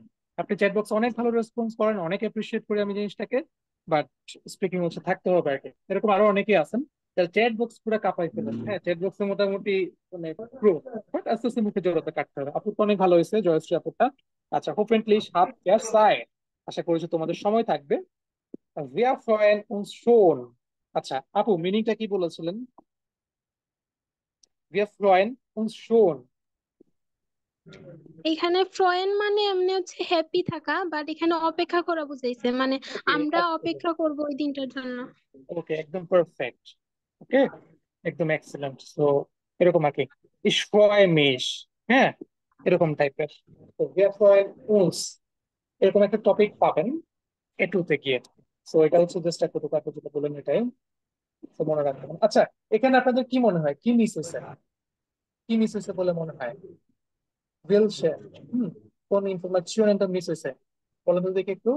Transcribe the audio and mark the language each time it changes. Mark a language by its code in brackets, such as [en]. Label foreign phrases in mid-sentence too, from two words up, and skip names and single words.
[bn] আপনি [en] chat box [bn] অনেক ভালো রেসপন্স করেন, অনেক অ্যাপ্রিসিয়েট করি আমি জিনিসটাকে। বাট স্পিকিং হচ্ছে থাকতে হবে আর কি। এরকম আরো অনেকেই আছেন যারা [en] chat box [bn] পুরো কাঁপাই ফেলেন, হ্যাঁ [en] chat box [bn] মোটামুটি মানে প্রো, বাট আস্তে আস্তে মুখে জড়তা কাটতে হবে। আপু তো অনেক ভালো হয়েছে, জয়শ্রী আপুটা। আচ্ছা, [de] hoffentlich habt ihr Zeit, [bn] আশা করেছি তোমাদের সময় থাকবে। [de] Wir freuen uns schon। [bn] আচ্ছা আপু, মিনিংটা কি বলেছিলেন? [de] Wir freuen uns schon। [bn] এখানে ফ্রয়েন মানে এমনি হচ্ছে হ্যাপি থাকা বাট এখানে অপেক্ষা করা বুঝাইছে মানে ওকে, আমরা অপেক্ষা করব ওই দিনটার জন্য। ওকে একদম পারফেক্ট। ওকে, একদম এক্সেলেন্ট। তো এরকম আর কি, [de] ich freue mich, [bn] হ্যাঁ এরকম টাইপের। তো [de] wir freuen uns [bn] এরকম একটা টপিক পাবেন এটুতে গিয়ে। তো এটা হচ্ছে জাস্ট একটা টুকু আপনি যেটা বলেন এটাই, তো মনে রাখবেন। আচ্ছা, এখানে আপনাদের কি মনে হয়, কি মিস হয়েছে? কি মিস হয়েছে বলে মনে হয়? ওয়েলসে, হুম, কোন ইনফরমেশনটা মিস হয়েছে বলেন তো দেখি একটু।